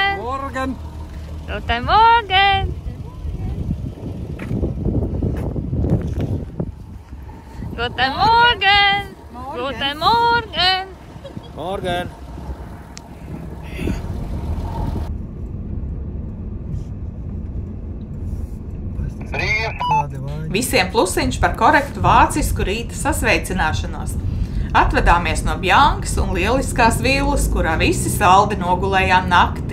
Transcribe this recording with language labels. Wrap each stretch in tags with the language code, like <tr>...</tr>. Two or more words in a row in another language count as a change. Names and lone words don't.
<de>Morgen! Guten Morgen! Guten Morgen! Guten Morgen! Morgen!</de> <lv>Visiem plusiņš par korektu vācisku rīta sasveicināšanos. Atvedāmies no Bjankas un lieliskās villas, kurā visi saldi nogulējām nakti.</lv>